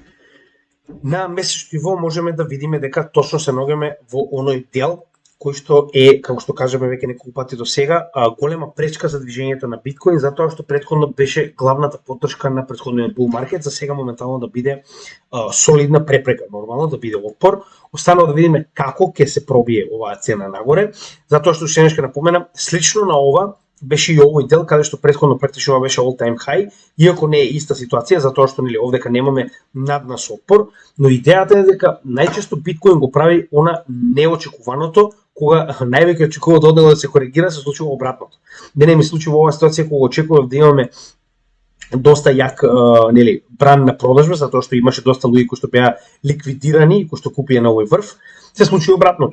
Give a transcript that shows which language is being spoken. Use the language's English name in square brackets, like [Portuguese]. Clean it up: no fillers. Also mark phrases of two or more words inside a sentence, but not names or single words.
[Macedonian] На месечно ниво можеме да видиме дека точно се наоѓаме во оној дел кој што е, како што кажеме веќе неколку пати до сега, голема пречка за движењето на биткоин, затоа што претходно беше главната поддршка на претходниот [English] bull market, [Macedonian] за сега моментално да биде солидна препрека, нормално да биде отпор. Останува да видиме како ќе се пробие оваа цена нагоре, затоа што уште нешто напоменам, слично на ова беше и овој дел каде што претходно практично беше [English] all time high, [Macedonian] иако не е иста ситуација, затоа што нели овдека немаме наднас отпор, но идејата е дека најчесто биткоин го прави она неочекуваното, кога највеќе очекува од него да се коригира, се случува обратното. Мене ми случува оваа ситуација кога очекував да имаме доста јак бран на продажба, затоа што имаше доста луѓе кои што беа ликвидирани и кои што купија на овој врв, се случи обратното.